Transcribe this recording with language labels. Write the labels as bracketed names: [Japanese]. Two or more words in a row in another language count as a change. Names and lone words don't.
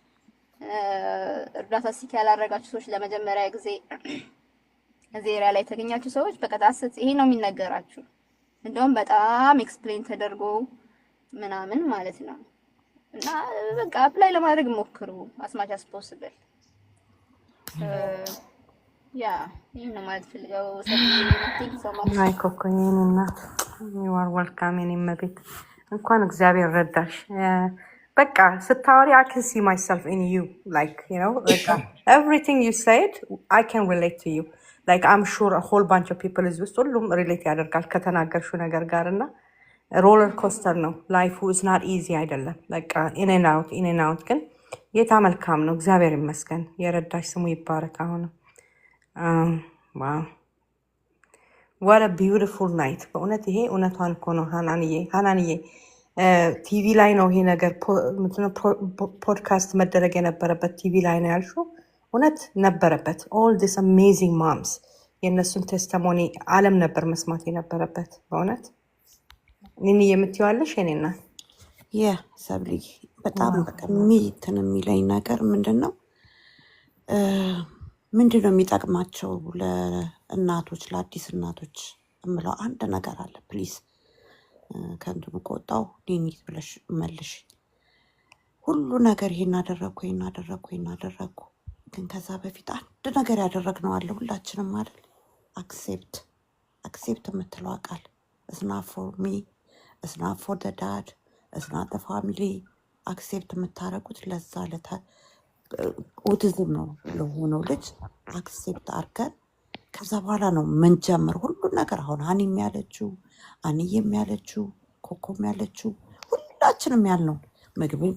[Amharic] እርዳታ ሲክ ያላረጋችሁ ሰዎች ለመጀመሪያ ጊዜ እዚህ ኤሪያ ላይ የተገኛችሁ ሰዎች በቃ ታስት ይሄ ነው የሚነገራችሁ። እንደውም በጣም ኤክስፕሌን ተደርጎ ምናምን ማለት ነው። እና በቃ አፕላይ ለማድረግ ሞክሩ [English] as much as possible። [Amharic] ያ ይሄን ነው ማለት ፈልገው ሰብስክራይብ አይ ኮኮ የኔ እናት [English] you are welcome [Amharic] የኔ መቤት እንኳን እግዚአብሔር ረዳሽ። በቃ ስታወሪ [English] I can see myself in you like you know like everything you said I can relate to you like I'm sure a whole bunch of people is with [Amharic] ሁሉም ሪሌት ያደርጋል ከተናገርሽው ነገር ጋርና [English] roller coaster [Amharic] ነው ላይፉ [English] is not easy [Amharic] አይደለም። በቃ [English] in and out [Amharic] ግን ጌታ መልካም ነው እግዚአብሔር ይመስገን። የረዳሽ ስሙ ይባረክ። አሁን [English] wow what a beautiful night [Amharic] በእውነት ይሄ እውነቷን እኮ ነው ሃናንዬ ቲቪ ላይ ነው ይሄ ነገር ፖድካስት መደረግ የነበረበት ቲቪ ላይ ነው ያልሽው። እውነት ነበረበት። [English] all this amazing moms [Amharic] የእነሱን ቴስቲሞኒ ዓለም ነበር መስማት የነበረበት በእውነት ኒኒ የምትይዋለሽ የኔና ሰብሊ በጣም በቃ እንትን የሚለኝ ነገር ምንድነው የሚጠቅማቸው ለእናቶች ለአዲስ እናቶች እምለው አንድ ነገር አለ። ፕሊዝ ከእንትኑ ከወጣው ኒኒት ብለሽ መልሽ። ሁሉ ነገር ይሄን አደረግኩ ግን ከዛ በፊት አንድ ነገር ያደረግነው አለ ሁላችንም አይደል? አክሴፕት የምትለው ቃል [English] it's not for me, it's not for the dad, it's not the family። [Amharic] አክሴፕት የምታረጉት ለዛ ኦቲዝም ነው ለሆነው ልጅ አክሴፕት አድርገን ከዛ በኋላ ነው ምን ጀምር ሁሉ ነገር። አሁን ሀኒም ያለችው አንዬም ያለችው ኮኮም ያለችው ሁላችንም ያልነው ምግብን